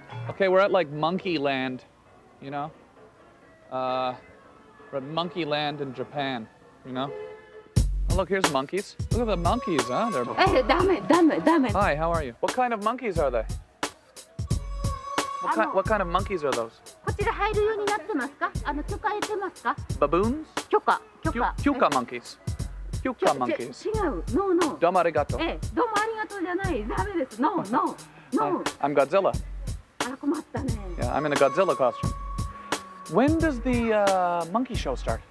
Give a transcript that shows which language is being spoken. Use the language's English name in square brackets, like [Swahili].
[English] Okay, we're at like Monkey Land, you know? We're at Monkey Land in Japan, you know? Oh, look, here's monkeys. Look at the monkeys, huh? They're... Hi, how are you? What kind of monkeys are they? What kind of monkeys are those? [Japanese] こちら入るようになってますか？許可得てますか？ [English] Baboons? [Japanese] 許可。 [English] Kyuka monkeys. Kyuka monkeys. [Japanese] 違う。 [English] No. [Japanese] どうもありがとう。どうもありがとうじゃない。ダメです。 [English] No. I'm Godzilla. [Japanese] あら困ったね。 [English] Yeah, I'm in a Godzilla costume. When does the monkey show start?